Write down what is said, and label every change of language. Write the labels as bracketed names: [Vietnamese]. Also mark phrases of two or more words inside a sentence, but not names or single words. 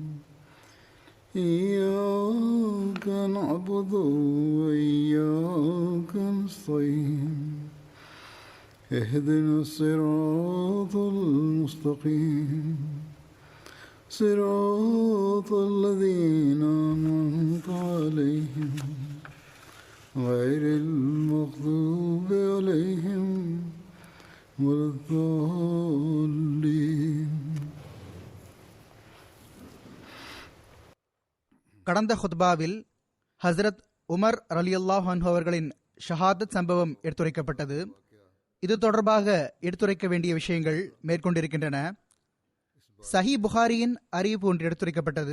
[Arabic] إياك نعبد وإياك نستعين اهدنا الصراط المستقيم صراط الذين أنعمت عليهم غير المغضوب عليهم ولا الضالين. [Tamil] கடந்த ஹுத்பாவில் ஹஸ்ரத் உமர் [Arabic] رضي الله عنه [Tamil] அவர்களின் ஷஹாதத் சம்பவம் எடுத்துரைக்கப்பட்டது. இது தொடர்பாக எடுத்துரைக்க வேண்டிய விஷயங்கள் மேற்கொண்டிருக்கின்றன. சஹி புகாரியின் அறிவிப்பு ஒன்று எடுத்துரைக்கப்பட்டது.